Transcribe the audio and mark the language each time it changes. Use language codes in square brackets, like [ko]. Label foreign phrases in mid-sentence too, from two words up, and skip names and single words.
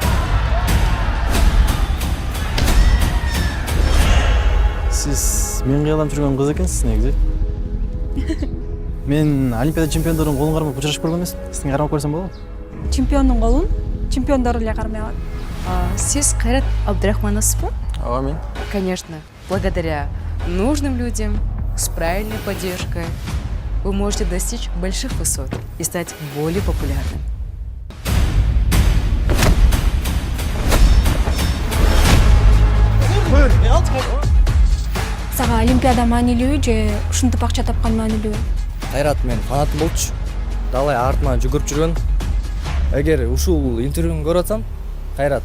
[ky] Сиз мен кыялап жүргөн кыз экенсиз негизи. Мен Олимпиада чемпиондорунун колун кармап учурашып көргөн эмесмин. Сиздин кармап көрсөм болобу? Чемпиондун колун чемпиондор эле кармай алат. Сиз Кайрат Абдрахмановсыз ба? Ооба, мен. [ru] Конечно. Благодаря нужным людям, с правильной поддержкой, вы можете достичь больших высот и стать более популярным. [ky] Сага Олимпиада маанилүүбү же ушинтип акча тапкан маанилүүбү? Кайрат мен фанатым болчу. Далай артынан жүгүрүп жүргөн. Эгер ушул интервьюну көрүп атсам, Кайрат.